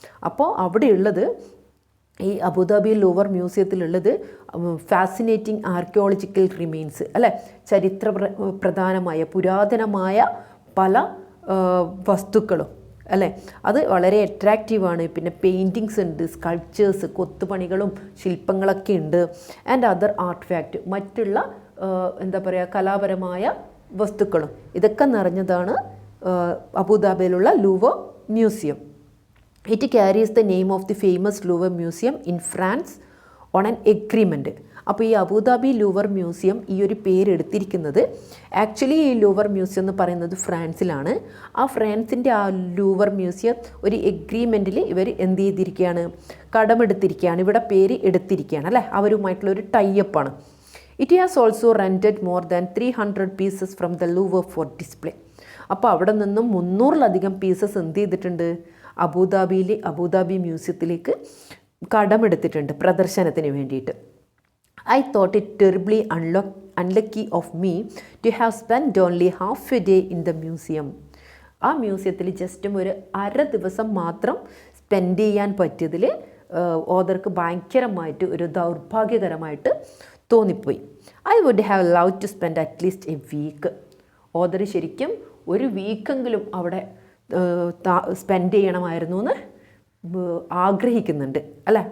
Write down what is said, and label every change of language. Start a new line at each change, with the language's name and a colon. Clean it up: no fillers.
Malayalam: അപ്പോൾ അവിടെയുള്ളത്, ഈ Abu Dhabi louvre മ്യൂസിയത്തിലുള്ളത്
English: fascinating archaeological remains
Malayalam: അല്ലേ, ചരിത്ര പ്രധാനമായ പുരാതനമായ പല വസ്തുക്കളും അല്ലേ, അത് വളരെ അട്രാക്റ്റീവാണ്. പിന്നെ പെയിൻറ്റിങ്സ് ഉണ്ട്, സ്കൾപ്ചേഴ്സ്, കൊത്തുപണികളും ശില്പങ്ങളൊക്കെ ഉണ്ട്.
English: and other artefact,
Malayalam: മറ്റുള്ള എന്താ പറയുക കലാപരമായ വസ്തുക്കളും, ഇതൊക്കെ നിറഞ്ഞതാണ് അബുദാബിയിലുള്ള louvre museum.
English: It carries the name of the famous Louvre Museum in France on an agreement.
Malayalam: അപ്പോൾ ഈ അബുദാബി ലൂവർ മ്യൂസിയം ഈ ഒരു പേര് എടുത്തിരിക്കുന്നത് ആക്ച്വലി ഈ ലൂവർ മ്യൂസിയം എന്ന് പറയുന്നത് ഫ്രാൻസിലാണ്. ആ ഫ്രാൻസിൻ്റെ ആ ലൂവർ മ്യൂസിയം ഒരു എഗ്രിമെൻറ്റിൽ ഇവർ എന്ത് ചെയ്തിരിക്കുകയാണ്, കടമെടുത്തിരിക്കുകയാണ്, ഇവിടെ പേര് എടുത്തിരിക്കുകയാണ് അല്ലേ, അവരുമായിട്ടുള്ളൊരു ടൈപ്പാണ്.
English: It has also rented more than 300 pieces from the Louvre for display.
Malayalam: അപ്പോൾ അവിടെ നിന്നും 300-ലധികം പീസസ് എന്ത് ചെയ്തിട്ടുണ്ട്, അബുദാബി മ്യൂസിയത്തിലേക്ക് കടമെടുത്തിട്ടുണ്ട് പ്രദർശനത്തിന് വേണ്ടിയിട്ട്.
English: I thought it terribly unlucky of me to have spent only half a day in the museum.
Malayalam: ആ മ്യൂസിയത്തിൽ ജസ്റ്റും ഒരു അര ദിവസം മാത്രം സ്പെൻഡ് ചെയ്യാൻ പറ്റിയതിൽ ഓദർക്ക് ഭയങ്കരമായിട്ട് ഒരു ദൗർഭാഗ്യകരമായിട്ട് തോന്നിപ്പോയി.
English: I would have love to spend at least a week.
Malayalam: Author ശരിക്കും ഒരു വീക്കെങ്കിലും അവിടെ സ്പെൻഡ് ചെയ്യണമായിരുന്നു എന്ന് ആഗ്രഹിക്കുന്നുണ്ട് അല്ലേ.